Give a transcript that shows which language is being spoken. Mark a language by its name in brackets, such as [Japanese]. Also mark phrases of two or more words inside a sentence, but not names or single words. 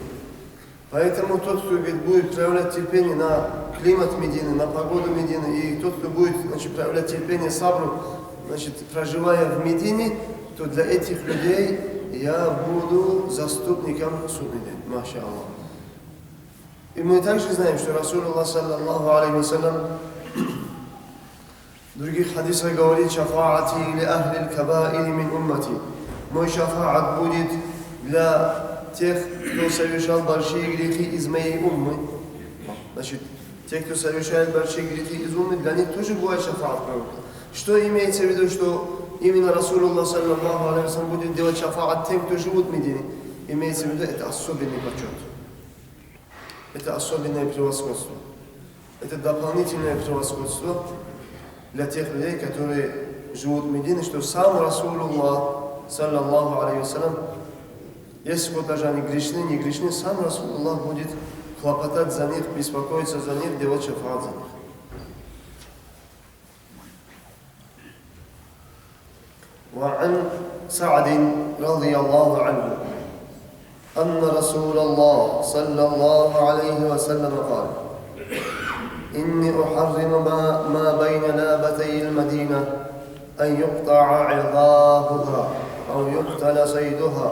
[Russian] Поэтому тот, кто, говорит, будет проявлять терпение на климат Медины, на погоду Медины, и тот, кто будет, значит, проявлять терпение, сабру, значит, проживая в Медине, то для этих людей я буду заступником в судный день. [Arabic] ما شاء الله. [Russian] И мы также знаем, что Расулуллах, [Arabic] صلى الله عليه وسلم, [Russian] в других хадисах говорит: [Arabic] «شفاعتي لأهل الكبائر من أمتي». [Russian] Мой шафаат будет для тех, кто совершал большие грехи из моей уммы. Значит, те, кто совершает большие грехи из уммы, для них тоже бывает шафаат пророка. Что имеется в виду, что именно Расулуллах, [Arabic] صلى الله عليه وسلم, [Russian] будет делать шафаат тем, кто живут в Медине? Имеется в виду, это особенный почет. Это особенное превосходство. Это дополнительное превосходство для тех людей, которые живут в Медине, что сам Расулуллах, [Arabic] صلى الله عليه وسلم, [Russian] если вот даже они грешны, не грешны, сам Расулуллах будет хлопотать за них, беспокоиться за них, делать шафаат за них. [Arabic] وعن سعد رضي الله عنه أن رسول الله صلى الله عليه وسلم قال: إني أحرم ما بين لابتي المدينة أن يقطع عظامها أو يقتل صيدها.